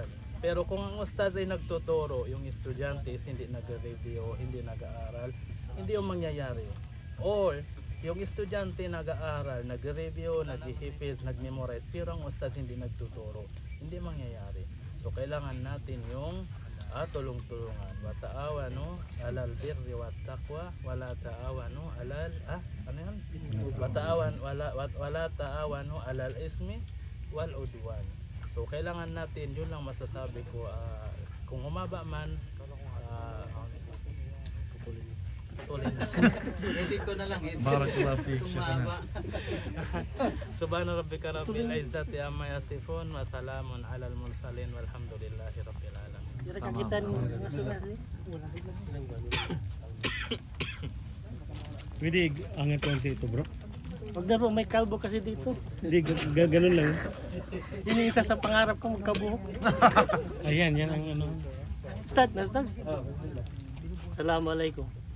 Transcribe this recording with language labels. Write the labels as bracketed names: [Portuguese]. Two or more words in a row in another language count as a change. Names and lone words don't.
[Filipino] Pero kung ang ustads ay nagtuturo, yung estudyante is hindi nag-review, hindi nag-aaral, hindi yung mangyayari. Or yung estudyante nag-aaral, nag-review, nag-hipid, nag-memorize, pero ang ustad hindi nagtuturo, hindi mangyayari. So kailangan natin yung tulong-tulungan. [Arabic] وتعاونوا على البر والتقوى ولا تعاونوا على [Filipino] ano yan? [Arabic] ولا تعاونوا على الإثم والعدوان. [Filipino] So kailangan natin, yun lang masasabi ko, kung humaba man, Edit ko na lang. [Arabic] بارك الله فيك, [Filipino] Tumaba. [Arabic] سبحان ربك رب العزة عما يصفون وسلام على المرسلين والحمد لله رب العالمين. [Filipino] Hindi nakakita ng mga sunas eh. Wala. Pwede angat konti ito bro. Huwag na bro, may kalbo kasi dito. Hindi, ganun lang. Yun yung isa sa pangarap ko, magkabuhok. Ayan, yan ang ano. Start na, start. Assalamualaikum.